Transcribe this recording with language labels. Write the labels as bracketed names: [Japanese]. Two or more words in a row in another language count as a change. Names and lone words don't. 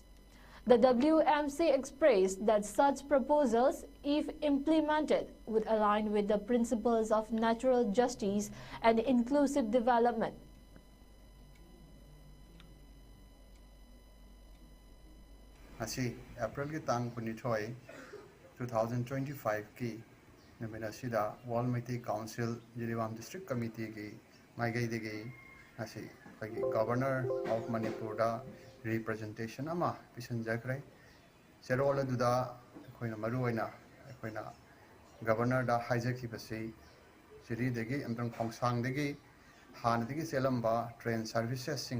[English] The WMC expressed that such proposals, if implemented, would align with the principles of natural justice and inclusive development. [Manipuri] Asi April ki tang 23 2025 ki Namina Sida World Meitei Council Jiribam District Committee ki Maigai Degi Asi [English] Governor of Manipur [Manipuri] da representation ama pisanjakre serol aduda akoina maruina akoina governor da haijakibasi siri degi amtang khongsang degi han degi selamba [English] train services [Manipuri] sing